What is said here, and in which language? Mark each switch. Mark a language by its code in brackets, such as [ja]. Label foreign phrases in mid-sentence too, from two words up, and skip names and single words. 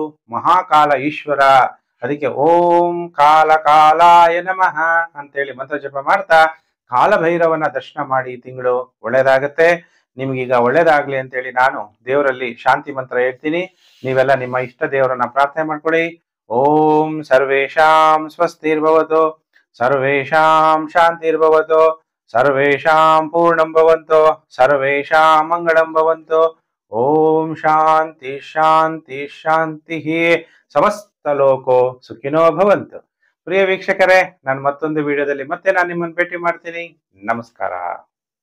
[kn] ಮಹಾಕಾಲ ಈಶ್ವರ. ಅದಕ್ಕೆ [sa] ಓಂ ಕಾಲ ಕಾಲಾಯ ನಮಃ [kn] ಅಂತೇಳಿ ಮಂತ್ರ ಜಪ ಮಾಡ್ತಾ ಕಾಲಭೈರವನ ದರ್ಶನ ಮಾಡಿ. ಈ ತಿಂಗಳು ಒಳ್ಳೇದಾಗತ್ತೆ. ನಿಮ್ಗೀಗ ಒಳ್ಳೇದಾಗ್ಲಿ ಅಂತೇಳಿ ನಾನು ದೇವರಲ್ಲಿ ಶಾಂತಿ ಮಂತ್ರ ಹೇಳ್ತೀನಿ. ನೀವೆಲ್ಲ ನಿಮ್ಮ ಇಷ್ಟ ದೇವರನ್ನ ಪ್ರಾರ್ಥನೆ ಮಾಡ್ಕೊಳ್ಳಿ. [sa] ಓಂ ಸರ್ವೇಷಾಂ ಸ್ವಸ್ತಿರ್ಭವತು, ಸರ್ವೇಷಾಂ ಶಾಂತಿರ್ಭವತು, ಸರ್ವೇಷಾಂ ಪೂರ್ಣಂ ಭವಂತು, ಸರ್ವೇಷಾಂ ಮಂಗಳಂ ಭವಂತು. ಓಂ ಶಾಂತಿ ಶಾಂತಿ ಶಾಂತಿ. ಸಮಸ್ತ ಲೋಕೋ ಸುಖಿನೋ ಭವಂತು. [kn] ಪ್ರಿಯ ವೀಕ್ಷಕರೇ, ನಾನು ಮತ್ತೊಂದು ವಿಡಿಯೋದಲ್ಲಿ ಮತ್ತೆ ನಾನು ನಿಮ್ಮನ್ನು ಭೇಟಿ ಮಾಡ್ತೀನಿ. ನಮಸ್ಕಾರ.